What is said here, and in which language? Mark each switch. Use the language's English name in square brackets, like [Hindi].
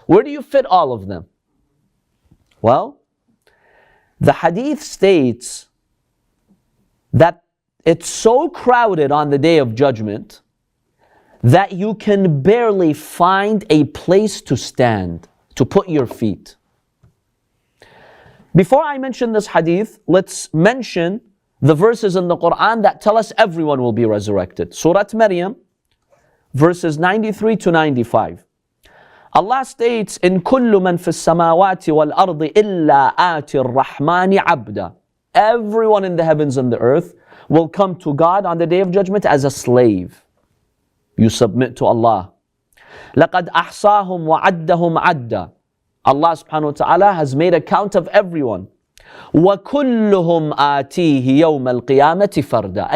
[English] Where do you fit all of them? Well, the hadith states that it's so crowded on the Day of Judgment that you can barely find a place to stand, to put your feet. Before I mention this hadith, let's mention the verses in the Quran that tell us everyone will be resurrected. Surah Maryam, verses 93 to 95. [Arabic] Allah states, إِن كُلُّ مَنْ فِي السَّمَاوَاتِ وَالْأَرْضِ إِلَّا آتِ الرَّحْمَنِ عَبْدًا. [English] Everyone in the heavens and the earth will come to God on the Day of Judgment as a slave. You submit to Allah. [Arabic] لَقَدْ أَحْصَاهُمْ وَعَدَّهُمْ عَدًّا. [English] Allah subhanahu wa ta'ala has made a count of everyone. [Arabic] وَكُلُّهُمْ آتِيهِ يَوْمَ الْقِيَامَةِ فَرْدًا.